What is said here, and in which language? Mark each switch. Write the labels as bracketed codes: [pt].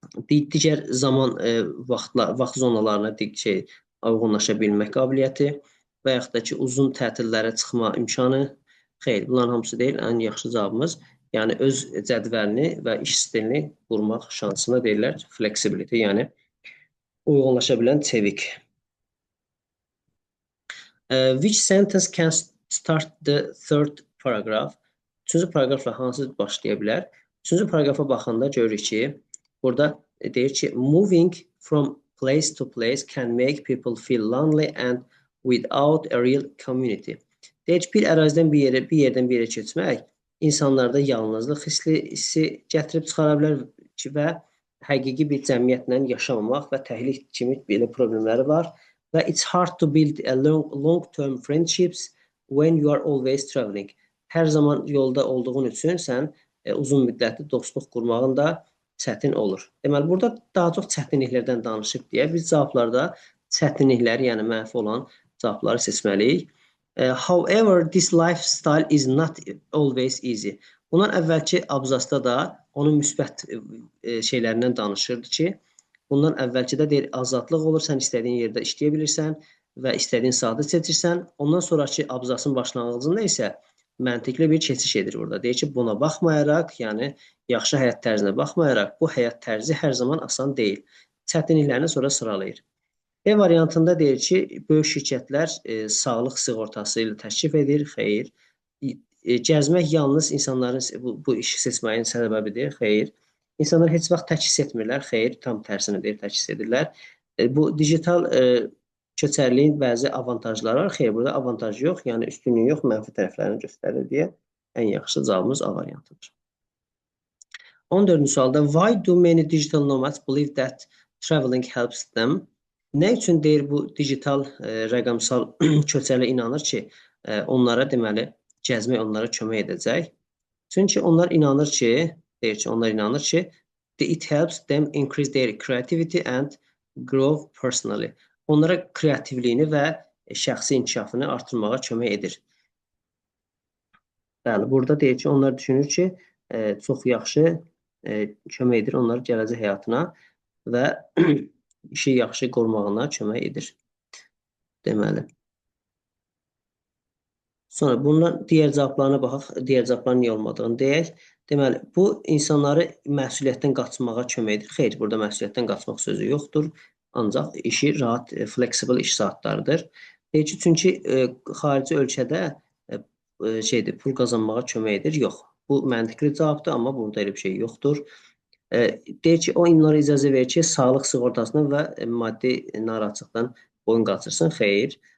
[az] Digər zaman vaxt zonalarına uyğunlaşa bilmək qabiliyyəti və yaxud da ki, uzun tətillərə çıxma imkanı xeyr. Bunların hamısı deyil, ən yaxşı cavabımız. Yəni, öz cədvəlini və iş stilini qurmaq şansına deyirlər flexibility, yəni uyğunlaşa bilən çevik. [en] Which sentence can start the third paragraph? [az] Üçüncü paragrafla hansı başlaya bilər? Üçüncü paragrafa baxanda görürük ki, burada deyir ki, [en] moving from place to place can make people feel lonely and without a real community. [az] Deyir ki, bir ərazidən bir yerdən bir yerə keçmək insanlarda yalnızlıq hissi gətirib çıxara bilər və həqiqi bir cəmiyyətlə yaşamamaq və təhlik kimi belə problemləri var. Və [en] it's hard to build a long-term friendships when you are always traveling. [az] Hər zaman yolda olduğun üçün sən uzun müddətli dostluq qurmağın da çətin olur. Deməli, burada daha çox çətinliklərdən danışıb deyə biz cavablarda çətinlikləri, yəni mənfi olan cavabları seçməliyik. [en] However, this lifestyle is not always easy. [az] Bundan əvvəlki abzasda da onun müsbət şeylərindən danışırdı ki, bundan əvvəlkidə deyir, azadlıq olur, sən istədiyin yerdə işləyə bilirsən və istədiyin saatı seçirsən. Ondan sonraki abzasın başlanğıcında isə məntiqli bir keçiş edir burada. Deyir ki, buna baxmayaraq, yəni yaxşı həyat tərzinə baxmayaraq, bu həyat tərzi hər zaman asan deyil. Çətinliklərini sonra sıralayır. B variantında deyir ki, böyük şirkətlər sağlıq sığortası ilə təklif edir, xeyr. Gəzmək yalnız insanların bu işi seçməyin səbəbidir, xeyr. İnsanlar heç vaxt tək hiss etmirlər, xeyr, tam tərsini deyir, tək hiss edirlər. Bu digital köçərliyin bəzi avantajları var, xeyr, burada avantaj yox, yəni üstünlüyü yox, mənfi tərəflərini göstərir deyə ən yaxşı cavabımız A variantıdır. 14-cü sualda, [en] why do many digital nomads believe that traveling helps them? [az] Nə üçün deyir bu digital rəqəmsal köçərlə inanır ki, onlara deməli gəzmək onlara kömək edəcək? Çünki onlar inanır ki, deyir ki, onlar inanır ki, [en] it helps them increase their creativity and grow personally. [az] Onlara kreativliyini və şəxsi inkişafını artırmağa kömək edir. Bəli, burada deyir ki, onlar düşünür ki, çox yaxşı kömək edir onların gələcək həyatına və işi yaxşı qormağına kömək edir. Deməli. Sonra bundan digər cavablarına baxaq, digər cavabların niyə olmadığını deyək. Deməli, bu insanları məsuliyyətdən qaçmağa kömək edir. Xeyr, burada məsuliyyətdən qaçmaq sözü yoxdur. Ancaq işi rahat, flexible iş saatlarıdır. Deyir ki, çünki xarici ölkədə pul qazanmağa kömək edir. Yox. Bu məntiqli cavabdır, amma burada elə bir şey yoxdur. Deyir ki, o onlara icazə verir ki, sağlıq sığortasına və maddi narahatçılıqdan boyun qaçırsın. Xeyr.